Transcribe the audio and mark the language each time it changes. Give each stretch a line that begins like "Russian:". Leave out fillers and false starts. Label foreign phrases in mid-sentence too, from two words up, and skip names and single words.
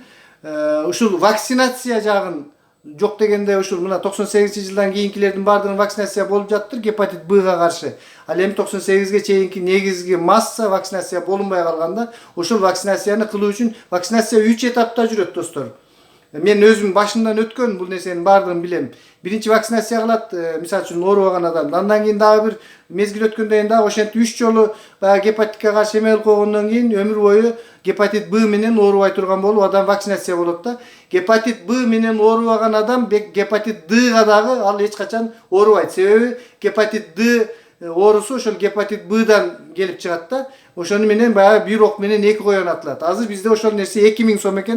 Kyrgyz: Ушул вакцинация жагын жок дегенде ушул мына 98-жылдан кийинкилердин бардыгын вакцинация болуп жаттыр, гепатит Б-га каршы. Ал эми 98-ге чейинки негизги масса вакцинация болунбай калганда, ошол вакцинацияны кылуу үчүн вакцинация 3 этапта жүрөт достор. Мен өзүм башымдан өткөн бул нерсенин бардыгын билем. Биринчи вакцинация кылат, мисал үчүн ооруган адам. Андан кийин дагы бир мезгил өткөндөн кийин дагы ошентип 3 жолу баягы гепатитке каршы эме кылып койгондон кийин өмүр бою гепатит Б менен оорубай турган болуп адам вакцинация болот да. Гепатит Б менен оорубаган адам гепатит Дга дагы ал эч качан оорубайт. Себеби гепатит Д оорусу ошол гепатит Бдан келип чыгат да. Ошону менен баягы бир ок менен 2 коен атылат. Азыр бизде ошол нерсе 2000 сом экен.